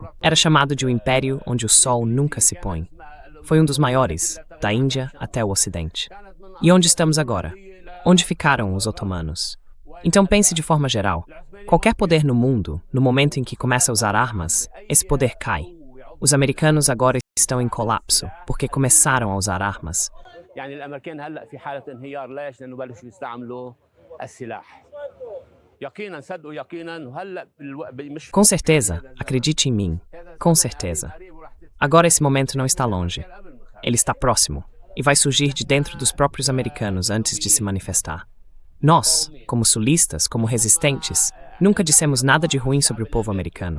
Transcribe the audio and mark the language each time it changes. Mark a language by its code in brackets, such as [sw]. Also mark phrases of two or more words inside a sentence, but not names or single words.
[pt] Era chamado de o Império onde o sol nunca se põe. Foi um dos maiores, da Índia até o Ocidente. E onde estamos agora? Onde ficaram os otomanos? Então pense de forma geral. Qualquer poder no mundo, no momento em que começa a usar armas, esse poder cai. Os americanos agora estão em colapso, porque começaram a usar armas. [ar] يعني الامريكان هلا في حاله انهيار ليش؟ لانه بلشوا يستعملوا السلاح. يقينا صدقوا يقينا وهلا مش [pt] Com certeza, acredite em mim. Com certeza. Agora esse momento não está longe. Ele está próximo e vai surgir de dentro dos próprios americanos antes de se manifestar. Nós, como sulistas, como resistentes, nunca dissemos nada de ruim sobre o povo americano.